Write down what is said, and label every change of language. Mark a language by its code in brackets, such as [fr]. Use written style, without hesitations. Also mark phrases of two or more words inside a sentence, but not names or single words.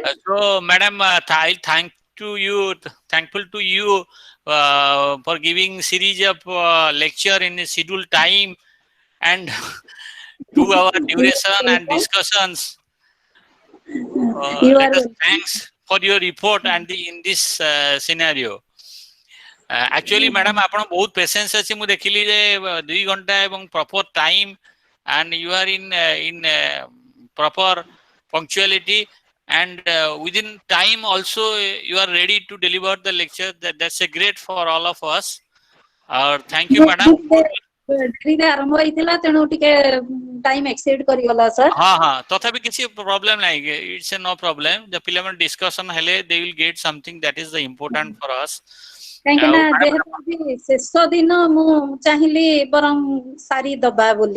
[en] So, madam, thankful to you for giving series of lecture in a scheduled time and 2 hour duration and discussions. Let us thanks for your report and in this scenario. Actually, madam, [or] ଆପଣ ବହୁତ patience ଅଛି ମୁଁ ଦେଖିଲି ଯେ 2 ଘଣ୍ଟା ଏବଂ [en] proper time and you are in proper punctuality and within time also you are ready to deliver the lecture. That's a great for all of us. Thank you, madam. [or] ଡେରିରେ ଆରମ୍ଭ ହେଇଥିଲା ତେଣୁ ଟିକେ [en] time exceed [or] କରିଗଲା ସାର୍। ହଁ ହଁ ତଥାପି କିଛି ପ୍ରୋବ୍ଲେମ ନାହିଁ, [en] it's a no problem. [or] ଯେ ପିଲାମାନେ ଡିସ୍କସନ ହେଲେ [en] they will get something that is the important for us. [or] କାହିଁକି ଆଉ ନା madam, ଯେହେତୁ ବି ଶେଷ ଦିନ ମୁଁ ଚାହିଁଲି ବରଂ ସାରି ଦବା ବୋଲି।